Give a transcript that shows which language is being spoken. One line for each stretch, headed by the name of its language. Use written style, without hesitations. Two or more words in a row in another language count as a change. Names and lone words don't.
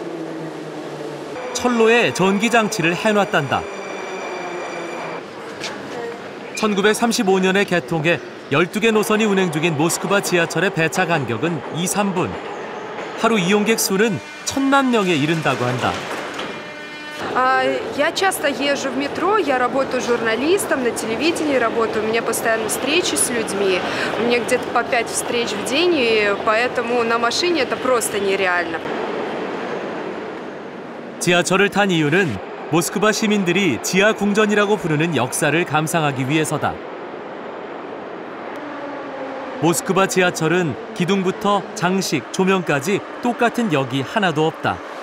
Korean: 철로에 전기장치를 해놨단다. 1935년에 개통해 12개 노선이 운행 중인 모스크바 지하철의 배차 간격은 2~3분. 하루 이용객 수는 1,000만 명에 이른다고 한다.
Russian: Я часто езжу в метро, я работаю журналистом, на телевидении работаю, у меня постоянно встречи с людьми, у меня где-то по 5 встреч в день, и поэтому на машине это просто нереально.
Korean: 지하철을 탄 이유는 모스크바 시민들이 지하 궁전이라고 부르는 역사를 감상하기 위해서다. 모스크바 지하철은 기둥부터 장식, 조명까지 똑같은 역이 하나도 없다.